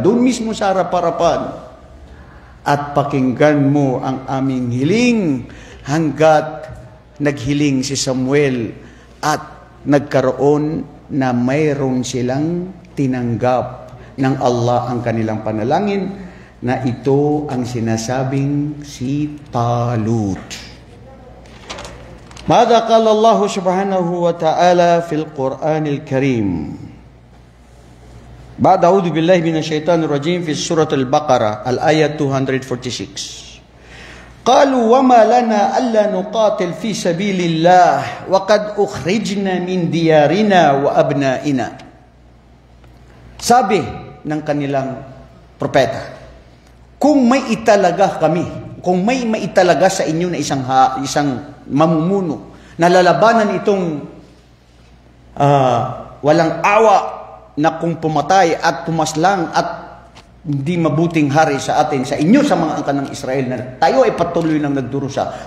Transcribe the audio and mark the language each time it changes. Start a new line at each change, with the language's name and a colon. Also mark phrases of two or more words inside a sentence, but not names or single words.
Filipino: Doon mismo sa harap-harapan. At pakinggan mo ang aming hiling hanggat naghiling si Samuel at nagkaroon na mayroon silang tinanggap ng Allah ang kanilang panalangin, na ito ang sinasabing si Talut.
Arabic: ماذا قال الله سبحانه وتعالى في القرآن الكريم بعد أعوذ بالله من الشيطان الرجيم في سورة البقرة الآية 246 قالوا وما لنا ألا نقاتل في سبيل الله وقد أخرجنا من ديارنا وأبنائنا.
Filipino: Sabi ng kanilang propeta, kung may italaga kami, kung may maitalaga sa inyo na isang mamumuno na lalabanan itong walang awa na kung pumatay at pumaslang at hindi mabuting hari sa atin, sa inyo, sa mga angkan ng Israel, na tayo ay patuloy lang nagdurusa.